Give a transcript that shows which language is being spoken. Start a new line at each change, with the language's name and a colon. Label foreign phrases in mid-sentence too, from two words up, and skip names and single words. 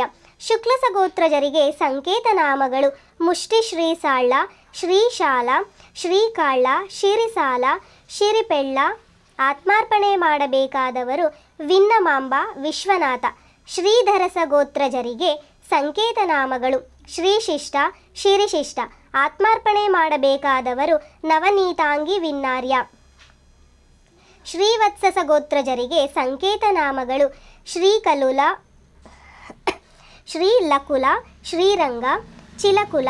Kannada: ಶುಕ್ಲಸ ಗೋತ್ರಜರಿಗೆ ಸಂಕೇತ ನಾಮಗಳು: ಮುಷ್ಟಿ ಶ್ರೀಸಾಳ, ಶ್ರೀಶಾಲ, ಶ್ರೀಕಾಳ, ಶಿರಿಸಾಲ, ಶಿರಿಪೆಳ್ಳ. ಆತ್ಮಾರ್ಪಣೆ ಮಾಡಬೇಕಾದವರು ವಿನ್ನಮಾಂಬ, ವಿಶ್ವನಾಥ. ಶ್ರೀಧರಸ ಗೋತ್ರಜರಿಗೆ ಸಂಕೇತ ನಾಮಗಳು: ಶ್ರೀಶಿಷ್ಟ, ಶಿರಿಶಿಷ್ಟ. ಆತ್ಮಾರ್ಪಣೆ ಮಾಡಬೇಕಾದವರು ನವನೀತಾಂಗಿ, ವಿನ್ನಾರ್ಯ. ಶ್ರೀವತ್ಸಸ ಗೋತ್ರಜರಿಗೆ ಸಂಕೇತ ನಾಮಗಳು: ಶ್ರೀಕಲುಲ, ಶ್ರೀಲಕುಲ, ಶ್ರೀರಂಗ, ಚಿಲಕುಲ.